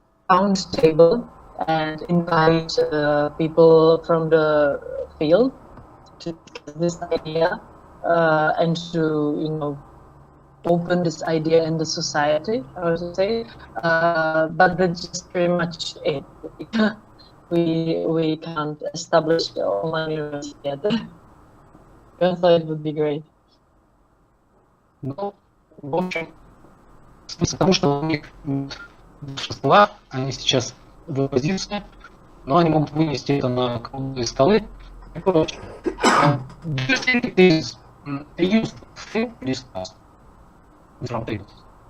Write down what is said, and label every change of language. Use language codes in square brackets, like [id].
[en] Round table and invite people from the field to discuss this idea and to, you know, open this idea in the society, I would say. But that's just pretty much it. We can't establish the online university yet. I thought it would be great. [ru] Ну, в общем, смысл в том, что у них большинства, они сейчас в оппозиции, но они могут вынести это на круглые столы и прочее. [en] Do you think it is a useful thing to discuss with roundtables?